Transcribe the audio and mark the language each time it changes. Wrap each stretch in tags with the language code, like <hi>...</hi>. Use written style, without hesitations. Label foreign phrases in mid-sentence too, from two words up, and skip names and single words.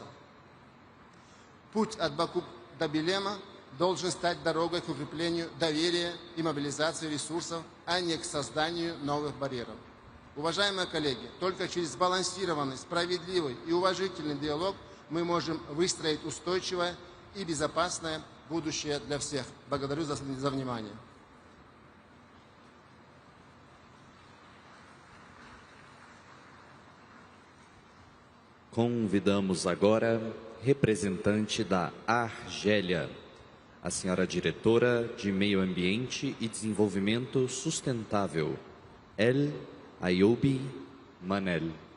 <ru>Путь от Баку до Белема должен стать дорогой к укреплению доверия и мобилизации ресурсов, а не к созданию новых барьеров. Уважаемые коллеги, только через сбалансированный, справедливый и уважительный диалог мы можем выстроить устойчивое и безопасное будущее для всех. Благодарю за внимание.</ru> <pt>Convidamos agora representante da Argélia, a senhora diretora de Meio Ambiente e Desenvolvimento Sustentável, AL1G Manel.</pt>